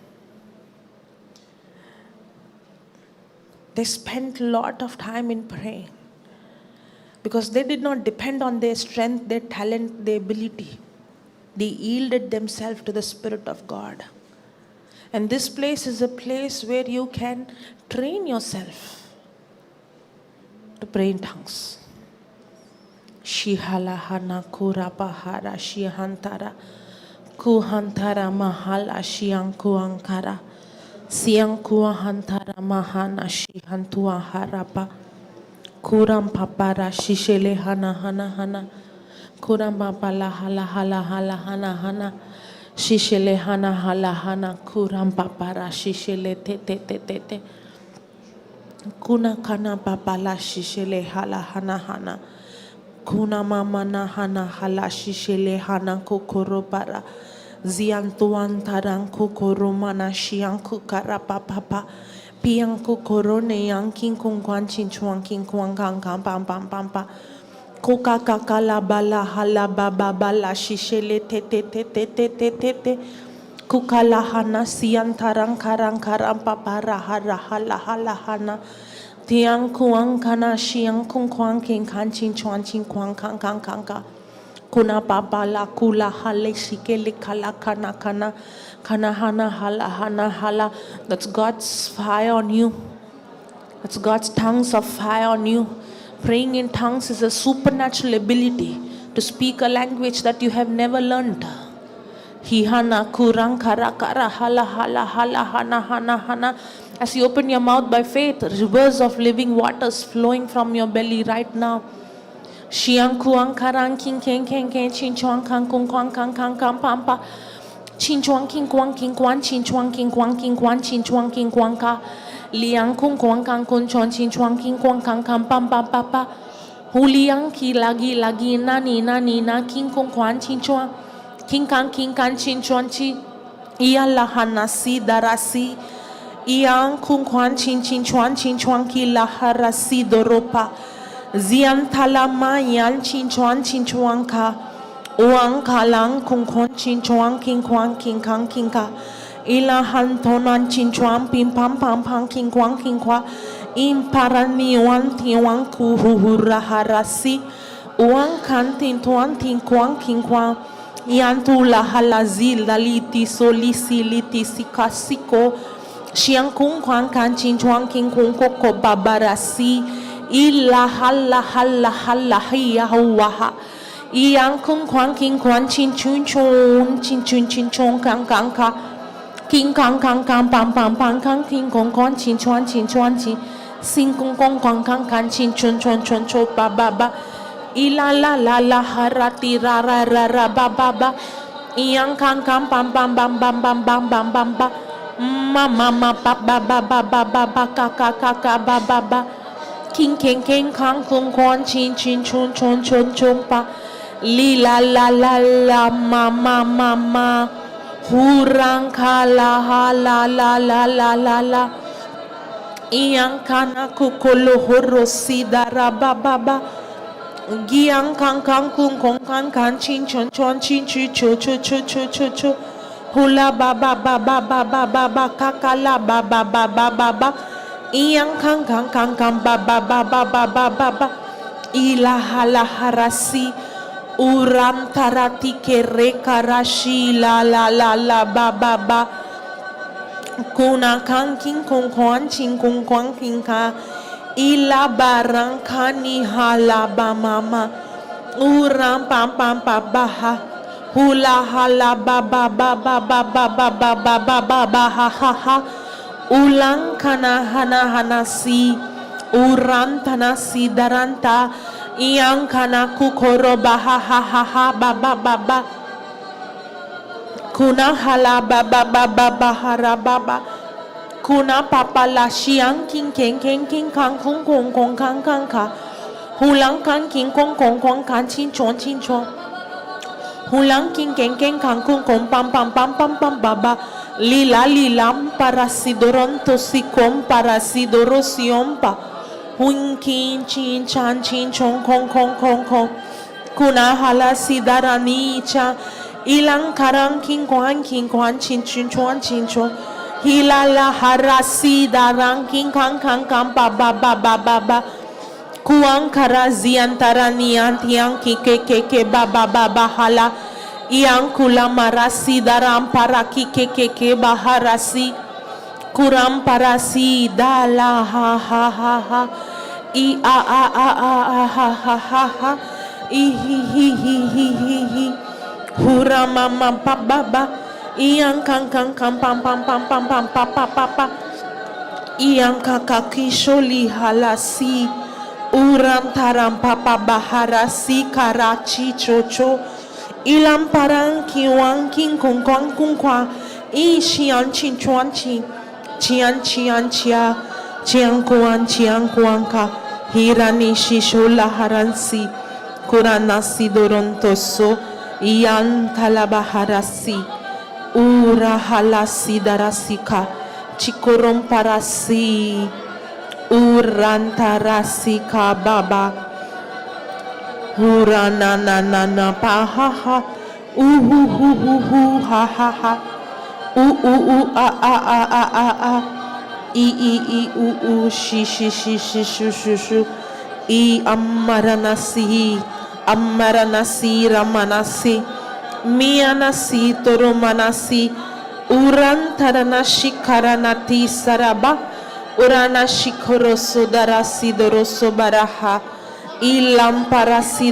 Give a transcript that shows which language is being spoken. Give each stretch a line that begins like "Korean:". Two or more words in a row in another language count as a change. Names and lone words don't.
English: They spent a lot of time in praying because they did not depend on their strength, their talent, their ability. They yielded themselves to the Spirit of God. And this place is a place where you can train yourself to pray in tongues. Shihalahana kurapahara shihantara kuhantara mahala shiankuankara siankuahantara mahana shihantua harapa kuram papara shishele hana hana hana kuram papala hala hala hala hana hana shishele hana hala hana kuram papara shishele te te te te te kuna kana papala shishele hala hana hana kuna mama na hana hala shishele hana kokoro para ziantuan taran kokoro mana shianku karapa papa pianku korone yankin kungwan chinchuan king kwang kang pam pam pam pa koka kakala bala hala baba bala shishele te te te te te te te te kukala hana sian tarang karang karang papara hara hala hala hana tiang kuang kana shiang kung kwang king kan chin chuan chin kwang kang kang kang ka kuna papa la kula hale shikele kala kana kana kana hana hala hana hala. That's God's fire on you. That's God's tongues of fire on you. Praying in tongues is a supernatural ability to speak a language that you have never learned. Hihana kurang kara kara hala hala hala hana hana hana. As you open your mouth by faith, rivers of living waters flowing from your belly right now. Shiang kuang karang king king king king chin chuang kang kung kwang kang kang kang pampa chin chuang king kwang chin chuang king kwang chin chuang king kwang ka liang kung kwang kang kun chuan chin chuang king kwang kang kang pam pam papa huliang ki lagi lagi nani nani na king kung kwang chin chuang king kan chin chuan chi iya lahana si darasi iang kung kwang chin chuan ki laharasi doropa zian talama yan chin chuan ka uang kalang kung kwan chin chuan king kwan king kang king ka ila hantonan chinchuan pim pam pam pam king kwa imparani wan tiwan kuhura harasi uan kantin tuan tin kwang king kwa yantu la halazil daliti solisi liti sikasiko Xiang kung kwang kan chin chuang king kung koko babarasi illa halla halla halla hiya huwaha Yang kung kwang king kwan chin chun chun kang kang ka king kang kang kang pam pam pam kang king kong kwan chin chuan chi sing kung kong kwang kang kan chin chun cho ba ba ba illa la la la harati ra ra ra ra ba ba ba Yang kang kang pam pam bam bam bam bam bam bam ba Mama ba ba ba ba ba ba ba ka ba ba ba King keng keng kang kung kwan chin chun pa Li la la la la ma Hurang ka la ha la la la la la la Iyang kana kukolo horosi dara ba ba ba Giyang kang kung kong kan chin chun chu Hula ba ba ba ba ba ba ba ba kakala ba ba ba ba ba ba Iyang kang ba ba ba ba ba ba ba ba Ila hala harasi Uram tarati kere karashi la la la la ba ba ba Kuna kang king kong kwan ching kong kwang king ka Ila barang kani hala ba mama Uram pam pam pa ba ha Hula hala ba ba ba ba ba ba ba ba ba ba ba ba ha ha ha Ulang kana hana si Uran tanasi daranta Iyang kana kukoro ba ha ha ha ha ba ba ba ba Kuna hala ba ba ba ba ba hara ba ba Kuna papa la xiang king keng kang kong kang ka Hulang kang king kong kan chin chon Hulang king keng kang kung pam baba lila parasidoronto sikom parasidorosiompa hun kin chin chan chin chong kong kuna hala sidarani cha ilang karang king kwan chin chon hilala harasi darang king kang baba Kuang karazian taranian tiang kike baba hala Iang kula marasi daram para kike baharasi Kuram parasi dala ha I a ha I hi Hura mama baba Iang kang pam papa Iang kakakisholi halasi Uram taram papa baharasi karachi chocho Ilam parang kiwang king kung kwa I xian chin chuan chi Chian chia Chiang kuang ka Hirani shishola haransi Kuranasi dorontoso Iyan talabaharasi Ura halasi darasika Chikorom parasi Urantarasi ka baba Urana na pa ha ha ha a I shi I amaranasi ramanasi mianasi toromanasi urantaranashi karanati saraba Urana shikoroso darasi doroso baraha Ilam parasi